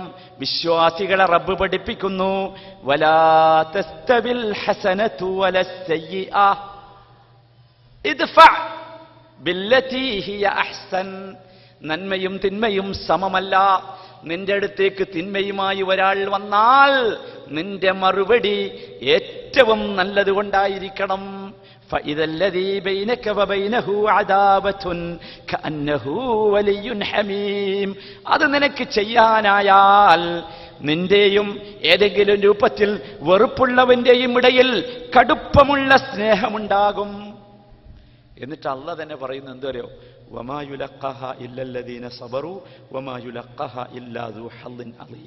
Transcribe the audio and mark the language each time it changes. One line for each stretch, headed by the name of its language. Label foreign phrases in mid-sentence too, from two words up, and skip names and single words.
Malayalam: വിശ്വാസികളെ റബ്ബ് പഠിപ്പിക്കുന്നു,
Arabic: ولا تستوي الحسنة ولا السيئة ادفع بالتي هي أحسن.
Malayalam: നന്മയും തിന്മയും സമമല്ല. നിന്റെ അടുത്തേക്ക് തിന്മയുമായി ഒരാൾ വന്നാൽ നിന്റെ മറുപടി ഏറ്റവും നല്ലത് കൊണ്ടായിരിക്കണം.
Arabic: فإذا الذي بينك وبينه عداوة كأنه ولي حميم.
Malayalam: അത് നിനക്ക് ചെയ്യാനായാൽ നിന്റെയും ഏതെങ്കിലും രൂപത്തിൽ വെറുപ്പുള്ളവന്റെയും ഇടയിൽ കടുപ്പമുള്ള സ്നേഹമുണ്ടാകും. എന്നിട്ട് അല്ലാഹ് തന്നെ പറയുന്നത് എന്തറിയോ?
Arabic: وما يلقاها إلا الذين صبروا وما يلقاها إلا ذو حظ عظيم.